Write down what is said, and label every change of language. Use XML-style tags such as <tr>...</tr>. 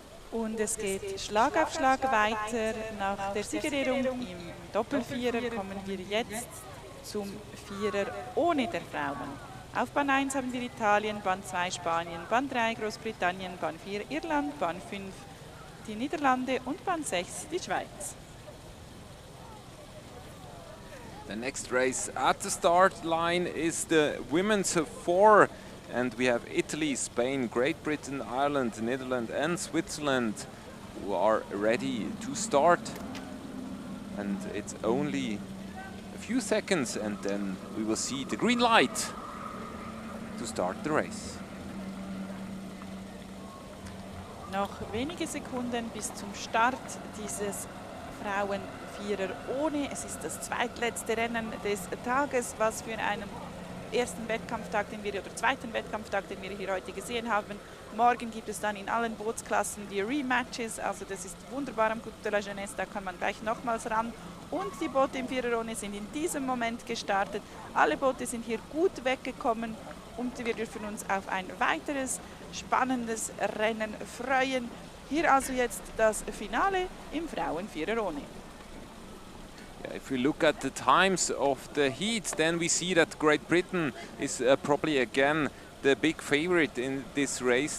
<de>Und es geht Schlag auf Schlag weiter. Nach der Siegerehrung im Doppelvierer kommen wir jetzt zum Vierer ohne der Frauen. Auf Bahn 1 haben wir Italien, Bahn 2 Spanien, Bahn 3 Großbritannien, Bahn 4 Irland, Bahn 5 die Niederlande und Bahn 6 die Schweiz.</de> <en>The next race at the start line is the women's four, and we have Italy, Spain, Great Britain, Ireland, Netherlands and Switzerland who are ready to start. And it's only a few seconds and then we will see the green light to start the race.</en> <de>Noch wenige Sekunden bis zum Start dieses Frauenvierer ohne. Es ist das zweitletzte Rennen des Tages, was für einen ersten Wettkampftag, oder zweiten Wettkampftag, den wir hier heute gesehen haben. Morgen gibt es dann in allen Bootsklassen die Rematches, also das ist wunderbar am Coupe de la Jeunesse, da kann man gleich nochmals ran. Und die Boote im Vierer ohne sind in diesem Moment gestartet. Alle Boote sind hier gut weggekommen und wir dürfen uns auf ein weiteres spannendes Rennen freuen. Hier also jetzt das Finale im Frauenvierer ohne.</de> <en>If we look at the times of the heat, then we see that Great Britain is probably again the big favorite in this race.</en>